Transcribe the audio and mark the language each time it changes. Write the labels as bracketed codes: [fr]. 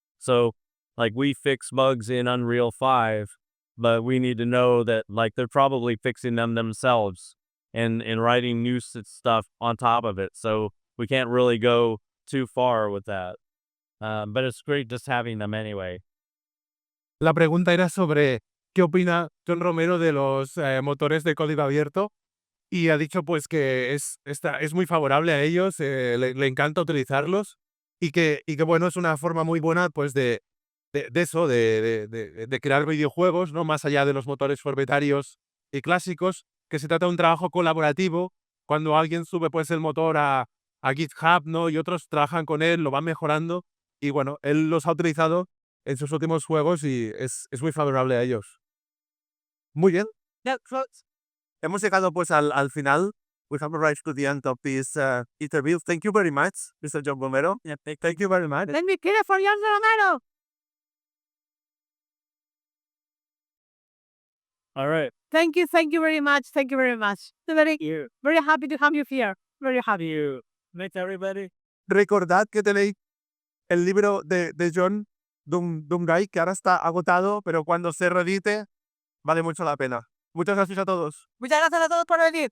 [en] So, like, we fix bugs in Unreal 5, but we need to know that, like, they're probably fixing them themselves and writing new stuff on top of it. So we can't really go too far with that. But it's great just having them anyway. [es] La pregunta era sobre qué opina John Romero de los motores de código abierto, y ha dicho pues que es muy favorable a ellos, le encanta utilizarlos, y que bueno, es una forma muy buena pues de eso, de crear videojuegos, ¿no? Más allá de los motores propietarios y clásicos, que se trata de un trabajo colaborativo. Cuando alguien sube pues el motor a GitHub, ¿no? Y otros trabajan con él, lo van mejorando, y bueno, él los ha utilizado en sus últimos juegos y es muy favorable a ellos. Muy bien. Hemos llegado pues al final. [en] We have arrived to the end of this interview. Thank you very much, Mr. John Romero. Yeah, Thank you very much. Let me get it for John Romero. All right. Thank you very much. Thank you very much. Very happy to have you here. Very happy. You. Thanks, everybody. [es] Recordad que tenéis el libro de John, Doomguy, que ahora está agotado, pero cuando se reedite vale mucho la pena. Muchas gracias a todos. Muchas gracias a todos por venir.